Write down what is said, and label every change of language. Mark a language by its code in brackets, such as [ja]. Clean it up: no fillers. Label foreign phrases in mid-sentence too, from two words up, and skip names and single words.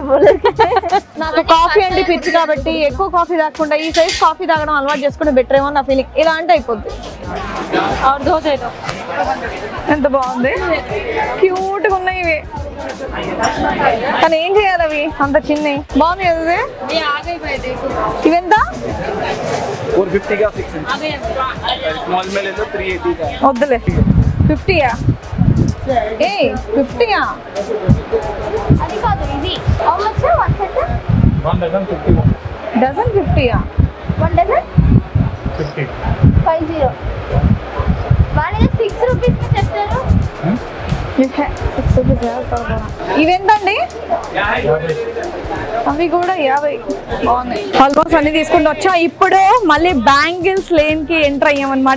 [te] నాకు కాఫీ అంటే పిచ్చి కాబట్టి ఎక్కువ కాఫీ తాగకుండా ఈ సైజ్ కాఫీ తాగడం అలవాటు చేసుకుంటే బెటర్ ఏమో నా ఫీలింగ్. ఇలా అంటే అయిపోద్ది. ఎంత బాగుంది, క్యూట్గా ఉన్నాయి ఇవి. కానీ ఏం చేయాలి అవి అంత చిన్నవి? బాగుంది కదా ఇది. ఇవెంత? [hi] 450 का फिक्स है, स्मॉल में ले लो 380 का। [te] వద్దులే 50యా? ఏ 50యా? అది కాదు ఇది. [en] How much? 1 set? 1 dozen 50. [te] డజన్ 50యా? [en] 1 dozen 50. 50. [te] వాళ్ళు 6 రూపీస్ కి చెప్తారు. ఇవెంతండి? అవి కూడా 50. బాగున్నాయి. ఆల్మోస్ట్ అన్ని తీసుకుంటూ వచ్చా. ఇప్పుడు మళ్ళీ [en] bangles lane [te] కి ఎంటర్ అయ్యామన్నమాట.